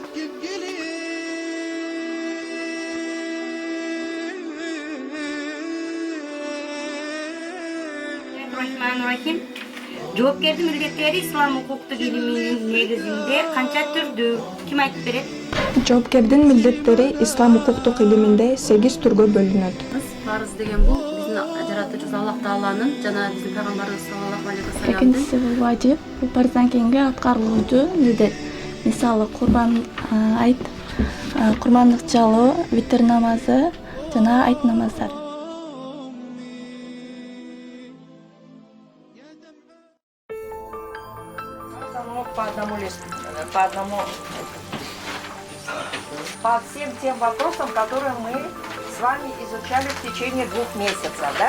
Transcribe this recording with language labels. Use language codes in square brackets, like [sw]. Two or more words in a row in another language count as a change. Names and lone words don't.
[ar] بسم الله الرحمن الرحيم. [ky] Жоопкердин милдеттери ислам укуктук илиминин негизинде канча түрдүү? Ким айтып берет? Жоопкердин милдеттери ислам укуктук илиминде 8 түргө бөлүнөт. Парыз деген бул биздин жаратуучубуз Аллах Тааланын жана биздин пайгамбарыбыз [ar] صلى الله عليه وسلم. [ky] Экинчиси бул важип, бул парыздан кийинки аткарылуучу милдет. Мисалы курбан айт, курмандык чалуу, витр намазы жана айт намаздары. [ru] По всем тем вопросам, которые мы с вами изучали в течение 2 месяцев, да?